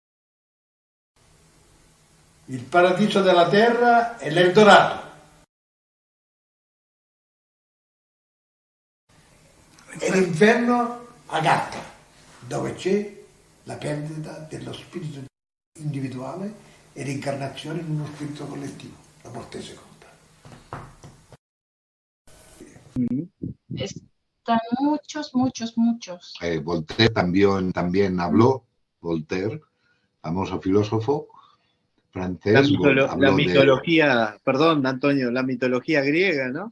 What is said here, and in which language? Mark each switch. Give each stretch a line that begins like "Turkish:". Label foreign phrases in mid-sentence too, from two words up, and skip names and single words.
Italian: Il paradiso della terra è l'Eldorado. E l'inferno agatta, dove c'è la perdita dello spirito individuale e l'incarnazione in uno spirito collettivo, la morte seconda.
Spanish: Están muchos. Voltaire también habló, Voltaire, famoso filósofo francés, La habló mitología, perdón, Antonio, la mitología griega, ¿no?